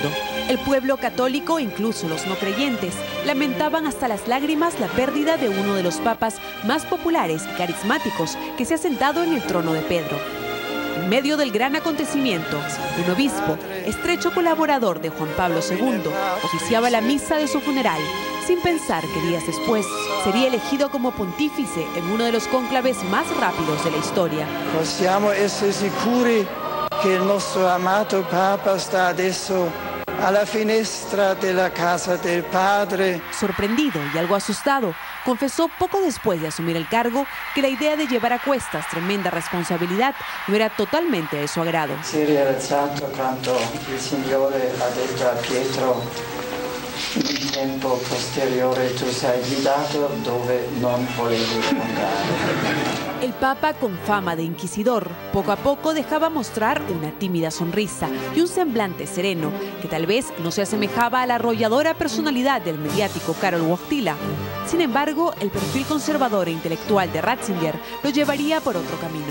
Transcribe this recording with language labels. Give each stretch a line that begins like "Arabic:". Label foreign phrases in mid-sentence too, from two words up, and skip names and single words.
Spanish: El pueblo católico, incluso los no creyentes, lamentaban hasta las lágrimas la pérdida de uno de los papas más populares y carismáticos que se ha sentado en el trono de Pedro. En medio del gran acontecimiento, un obispo, estrecho colaborador de Juan Pablo II, oficiaba la misa de su funeral, sin pensar que días después sería elegido como pontífice en uno de los cónclaves más rápidos de la historia.
Italian: Possiamo essere sicuri che il nostro amato Papa sta adesso alla finestra della casa del Padre.
Spanish: Sorprendido y algo asustado, confesó poco después de asumir el cargo que la idea de llevar a cuestas tremenda responsabilidad no era totalmente de su agrado.
Italian: Si è realizzato quanto il Signore ha detto a Pietro: in tempo posteriore tu sei guidato dove non volevi andare.
Spanish: El Papa, con fama de inquisidor, poco a poco dejaba mostrar una tímida sonrisa y un semblante sereno que tal vez no se asemejaba a la arrolladora personalidad del mediático Karol Wojtyła. Sin embargo, el perfil conservador e intelectual de Ratzinger lo llevaría por otro camino.